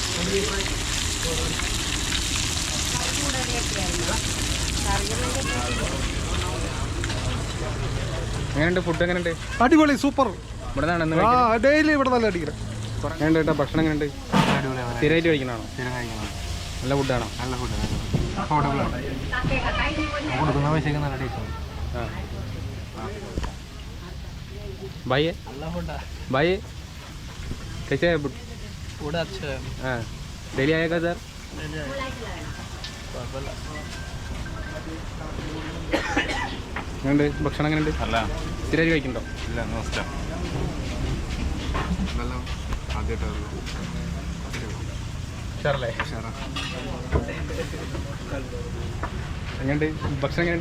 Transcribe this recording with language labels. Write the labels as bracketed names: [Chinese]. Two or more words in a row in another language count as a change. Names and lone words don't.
[Malayalam] എങ്ങനെയുണ്ട് ഫുഡ്? എങ്ങനെയുണ്ട്? അടിപൊളി, സൂപ്പർ. ഡെയിലി ഇവിടെ നല്ല അടിക്കണം. എങ്ങനെയുണ്ട് കേട്ടോ? ഭക്ഷണം എങ്ങനെയുണ്ട്? സ്ഥിരമായിട്ട് കഴിക്കണാണോ? നല്ല ഫുഡാണോ? നല്ല ഫുഡ്. കൊടുക്കുന്ന പൈസക്ക് നല്ല ടേസ്റ്റ്. [Hindi] भाई है भाई कैसे है फूड अच्छा है. हाँ डेली आएगा सर? [Malayalam] എങ്ങനെയുണ്ട് ഭക്ഷണം? എങ്ങനെയുണ്ട്? അല്ല സ്ഥിരമായിട്ട് കഴിക്കണ്ടോ? ഇല്ല, നമസ്കാരം. ആദ്യമായിട്ടാണ്. ഉഷാറല്ലേ? എങ്ങനെയുണ്ട് ഭക്ഷണം? എങ്ങനെയുണ്ട്?